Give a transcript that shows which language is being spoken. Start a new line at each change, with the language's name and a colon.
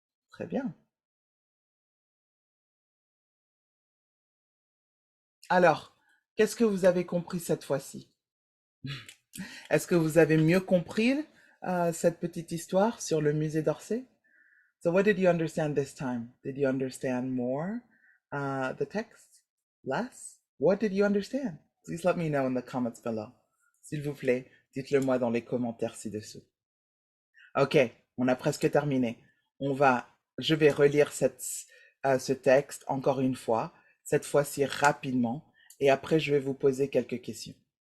French: Très bien. Alors, qu'est-ce que vous avez compris cette fois-ci? Est-ce que vous avez mieux compris cette petite histoire sur le musée d'Orsay?
English: So what did you understand this time? Did you understand more the text? Less? What did you understand? Please let me know in the comments below.
French: S'il vous plaît, dites-le moi dans les commentaires ci-dessous. Ok, on a presque terminé. Je vais relire ce texte encore une fois, cette fois-ci rapidement, et après je vais vous poser quelques questions.